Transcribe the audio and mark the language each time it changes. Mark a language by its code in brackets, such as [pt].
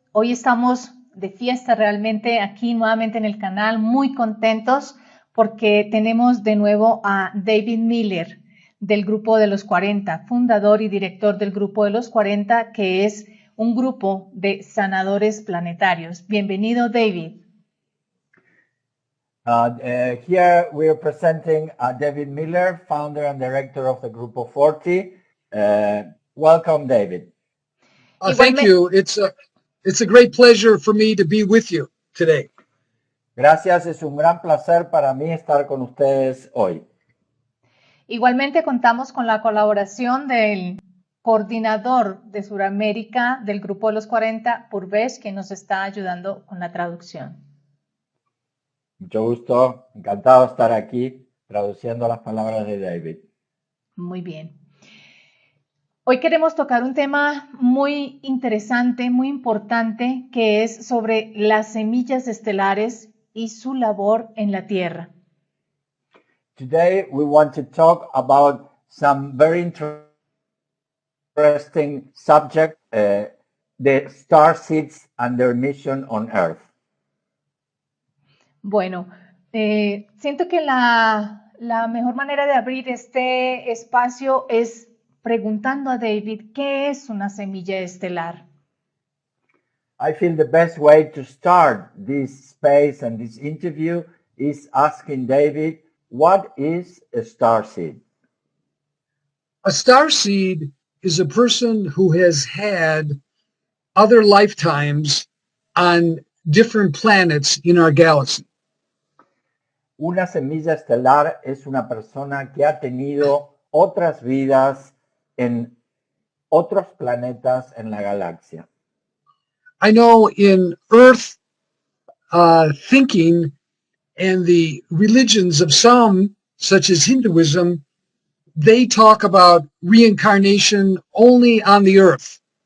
[es] Hoy estamos de fiesta realmente aquí nuevamente en el canal, muy contentos porque tenemos de nuevo a David Miller del Grupo de los 40, fundador y director del Grupo de los 40, que es un grupo de sanadores planetarios. Bienvenido, David. [en] Here we are presenting David Miller, founder and director of the Grupo 40. Welcome, David. Thank you. It's a great pleasure for me to be with you today. [es] Gracias, es un gran placer para mí estar con ustedes hoy. Igualmente contamos con la colaboración del coordinador de Sudamérica del Grupo de los 40, Purvesh, que nos está ayudando con la traducción. Mucho gusto, encantado de estar aquí traduciendo las palabras de David. Muy bien. Hoy queremos tocar un tema muy interesante, muy importante, que es sobre las semillas estelares y su labor en la Tierra. [en] Today we want to talk about some very interesting subject, the star seeds and their mission on Earth. [es] Bueno, siento que la mejor manera de abrir este espacio es preguntando a David, ¿qué es una semilla estelar? [en] I feel the best way to start this space and this interview is asking David, what is a star seed? A star seed is a person who has had other lifetimes on different planets in our galaxy. [es] Una semilla estelar es una persona que ha tenido otras vidas en otros planetas en la galaxia. [en] I know in Earth thinking and the religions of some, such as Hinduism, they talk about reincarnation only on the Earth.